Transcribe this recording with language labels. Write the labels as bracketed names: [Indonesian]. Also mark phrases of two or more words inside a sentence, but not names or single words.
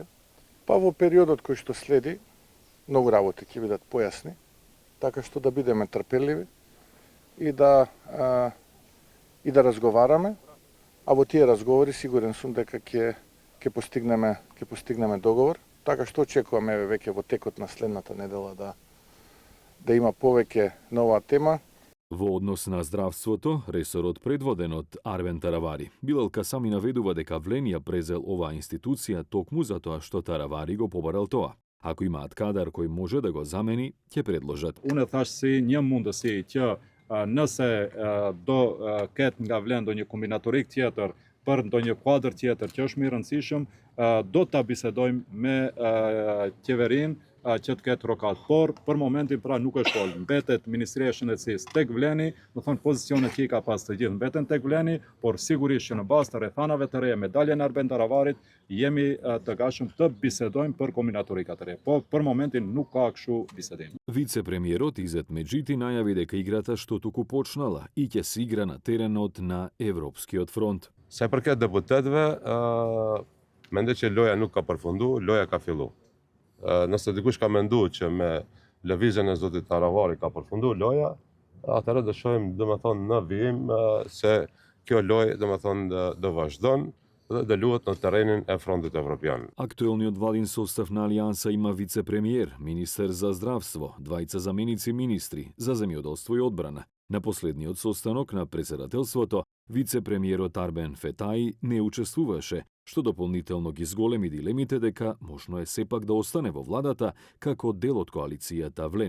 [Macedonian] Па во периодот кој што следи, многу работи ќе бидат појасни, така што да бидеме трпеливи и да разговараме, а во тие разговори сигурен сум дека ќе постигнеме договор, така што очекуваме веќе во текот на следната недела да има повеќе на оваа тема. Во однос на здравството, ресорот предводен од Арвен Таравари. Билалка сами наведува дека Влен ја презел оваа институција токму затоа што Таравари го побарал тоа. Ако имаат кадар кој може да го замени, ќе предложат. [Albanian] Unë thash se një mundësi që nëse do ketë nga Vlen ndonjë kombinatorik tjetër për ndonjë kuadër tjetër që është më i rëndësishëm, do ta bisedojmë me qeverinë që të ketë rokat. Por për momentin pra nuk është folë. Mbetet Ministria e Shëndetësisë tek Vleni, do thonë pozicionet që i ka pas të gjithë mbeten tek Vleni, por sigurisht që në bazë të rrethanave të reja me daljen e Arben Taravarit jemi të gatshëm të bisedojmë për kombinatorikat e reja. Po për momentin nuk ka kështu bisedim. [Macedonian] Вице-премиерот Изет Меджити најави дека играта што туку почнала и ќе се игра на теренот на Европскиот фронт. [Albanian] Sa i përket deputetëve, mendoj që loja nuk ka përfunduar, loja ka filluar. Nëse dikush ka menduar që me lëvizjen e zotit Taravari ka përfunduar loja, atëherë do shohim domethënë në vijim se kjo lojë domethënë do vazhdon dhe do luhet në terrenin e frontit evropian. [Macedonian] Актуелниот владин состав на Алијанса има вице-премиер, министер за здравство, двајца заменици министри за земјоделство и одбрана. На последниот состанок на председателството, вице-премиерот Арбен Фетаи не учествуваше, што дополнително ги зголеми дилемите дека можно е сепак да остане во владата како дел од коалицијата Влен.